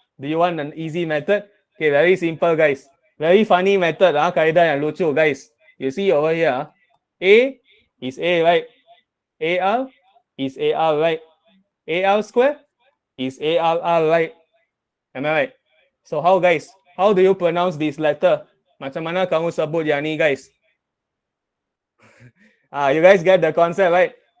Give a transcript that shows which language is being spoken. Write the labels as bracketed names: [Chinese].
[English] Do you want an easy method? Okay, very simple, guys. Very funny method, [Malay] kaedah yang lucu, [English] guys. You see over here, A is A, right? AR is AR, right? AR square is ARR, right? Am I right? So how, guys? How do you pronounce this letter? [Malay] Macam mana kamu sebut yang ni, guys? [English] You guys get the concept, right?